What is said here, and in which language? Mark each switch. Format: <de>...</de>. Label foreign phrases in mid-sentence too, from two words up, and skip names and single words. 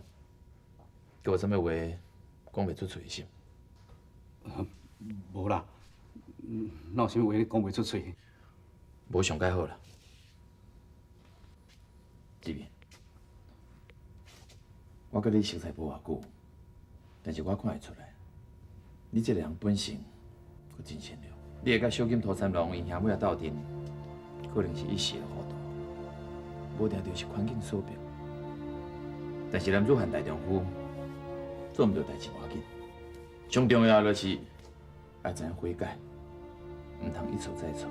<nan>给我啥物话讲袂出嘴是？无啦，哪有啥物话你讲袂出嘴？无上介好啦。这边，我甲你熟悉无偌久，但是我看会出来，你这个人本性佫真善良。你会甲小金土三郎因兄妹斗阵，可能是一时的糊涂，无定就是环境所逼。但是男子汉大丈夫，做毋到代志无要紧，上重要就是要知影悔改，毋通一错再错。</nan>